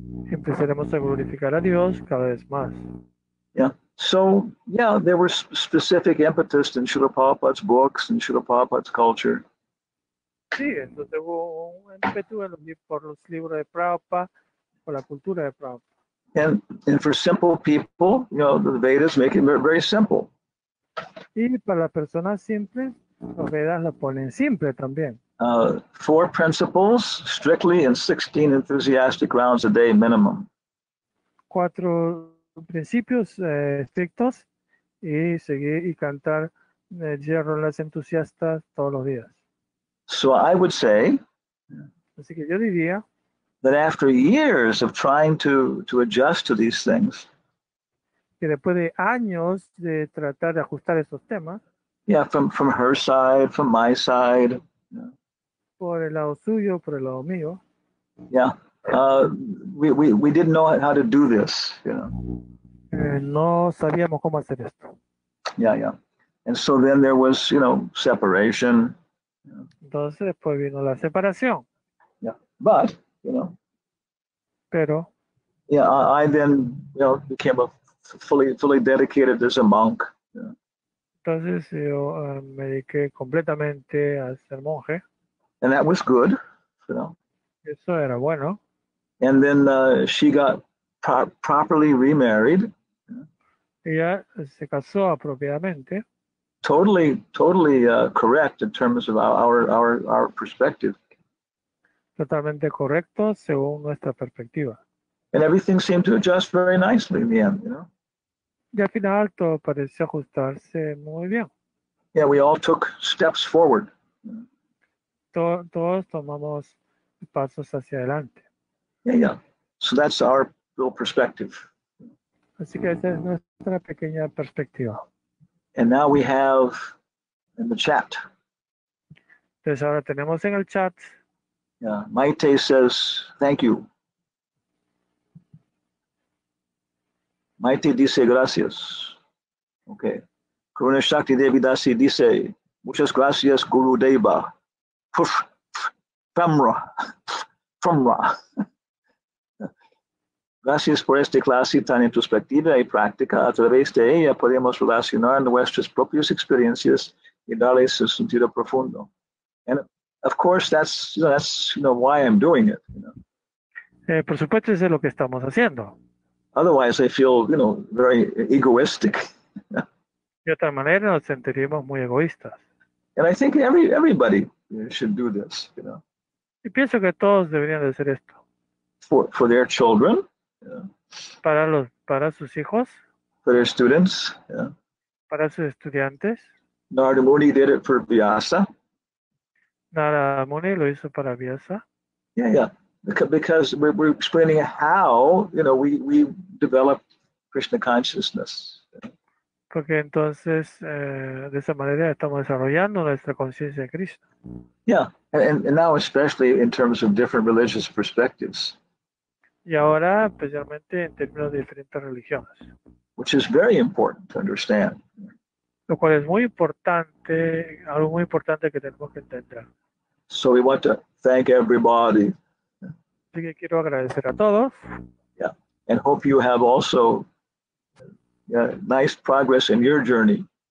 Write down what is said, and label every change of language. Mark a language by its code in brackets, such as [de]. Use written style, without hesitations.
[es] Empezaremos a glorificar a Dios cada vez más. Yeah. [en] So, yeah, there were specific impetus in Srila Prabhupada's books and Srila Prabhupada's culture. [es] Sí, entonces hubo un ímpetu por los libros de Prabhupada, por la cultura de Prabhupada. [en] And for simple people, the Vedas make it very simple. [es] Y para las personas simples, los Vedas lo ponen simple también. [en] 4 principles, strictly, and 16 enthusiastic rounds a day minimum. [es] 4 principios estrictos y seguir y cantar hierro en las entusiastas todos los días. [en] So I would say [es] Así que yo diría [en] that after years of trying to adjust to these things, [es] que después de años de tratar de ajustar estos temas, [en] yeah, from her side, from my side, [es] por el lado suyo, por el lado mío, [en] yeah, we didn't know how to do this, you know. [es] no sabíamos cómo hacer esto. [en] Yeah. And so then there was, you know, separation. [es] Entonces después vino la separación. [en] Yeah. But, you know, [es] Pero [en] yeah, I then, you know, became a fully dedicated as a monk. [es] entonces yo me dediqué completamente a ser monje. [en] And that was good, you know. [es] Eso era bueno. [en] And then she got properly remarried. [es] Ella se casó apropiadamente. [en] Totally correct in terms of our perspective. [es] Totalmente correcto según nuestra perspectiva. [en] And everything seemed to adjust very nicely in the end, you know. [es] Y al final todo pareció ajustarse muy bien. [en] Yeah, we all took steps forward. [es] Todos tomamos pasos hacia adelante. Yeah. [en] So that's our little perspective. [es] Así que esa es nuestra pequeña perspectiva. [en] And now we have in the chat. [es] Entonces ahora tenemos en el chat. [en] Maite says, thank you. [es] Maite dice gracias. Okay. Karuna Shakti Devi Dasi dice, muchas gracias Guru Deva. Famra. Gracias por esta clase tan introspectiva y práctica. A través de ella podemos relacionar nuestras propias experiencias y darles su sentido profundo. [en] And of course, that's why I'm doing it. You know. [es] Por supuesto, eso es lo que estamos haciendo. [en] Otherwise, I feel, very egoistic. [es] De otra manera, nos sentiríamos muy egoístas. [en] And I think everybody should do this. You know. [es] Y pienso que todos deberían de hacer esto. [en] For their children. [es] Para sus hijos. [en] For their students. Yeah. [es] Para sus estudiantes. [en] Narada Muni did it for Vyasa. [es] Narada Muni lo hizo para Vyasa. Yeah. [en] Because we're explaining how, we develop Krishna consciousness. [es] Porque entonces, de esa manera estamos desarrollando nuestra conciencia de Krishna. [en] Yeah, and now especially in terms of different religious perspectives. [es] Y ahora, especialmente en términos de diferentes religiones. [en] Which is very important to understand. [es] Lo cual es muy importante, algo muy importante que tenemos que entender. [en] So we want to thank everybody. [es] Así que quiero agradecer a todos. [en] Yeah, and hope you have also nice progress in your journey.